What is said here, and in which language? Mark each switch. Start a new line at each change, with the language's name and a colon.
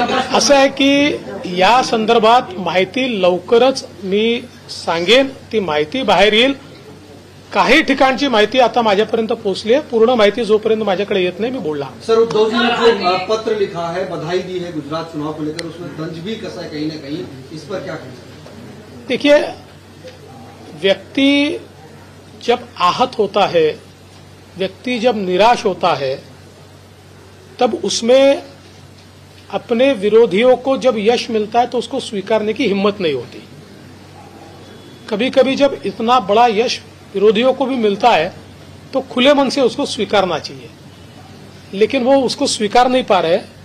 Marathi: असं आहे की या संदर्भात माहिती लवकरच मी सांगेन. ती माहिती बाहेर येईल. काही ठिकाणची माहिती आता माझ्यापर्यंत पोहोचली आहे. पूर्ण माहिती जोपर्यंत माझ्याकडे येत नाही मी बोलणार.
Hindi: सर, उद्धव जी ने जो पत्र लिखा है, बधाई दी है गुजरात चुनाव को लेकर, उसमें तंज भी कसा है कहीं न कहीं, इस पर क्या कहें? देखिए, व्यक्ति जब आहत होता है व्यक्ति जब निराश होता है तब उसमें अपने विरोधियों को जब यश मिलता है तो उसको स्वीकारने की हिम्मत नहीं होती। कभी कभी जब इतना बड़ा यश विरोधियों को भी मिलता है तो खुले मन से उसको स्वीकारना चाहिए, लेकिन वो उसको स्वीकार नहीं पा रहे।